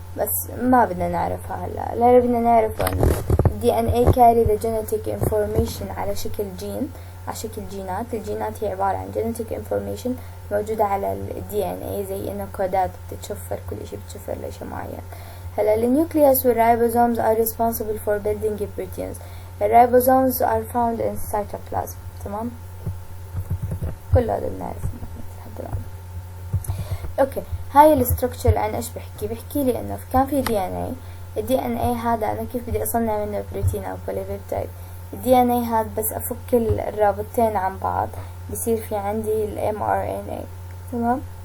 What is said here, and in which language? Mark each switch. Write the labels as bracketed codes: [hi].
[ar] بس ما بدنا نعرفها هلا. اللي بدنا نعرفه انه الدي ان اي carry the genetic information على شكل جين، على شكل جينات. الجينات هي عبارة عن genetic information موجودة على الدي ان اي، زي انه كودات بتتشفر، كل اشي بتشفر لشي معين. [en] هلا النيوكليوس والرايبوزومز are responsible for building proteins. الرايبوزومز are found in cytoplasm. [ar] تمام. كل هذا بنعرفه لحد الآن. اوكي هاي الاستركتشر عن ايش بحكي لي انه كان في دي ان اي. الدي ان اي هذا انا كيف بدي اصنع منه بروتين او بوليبيبتايد؟ الدي ان اي هذا بس افك الرابطتين عن بعض بصير في عندي الام ار ان اي. تمام.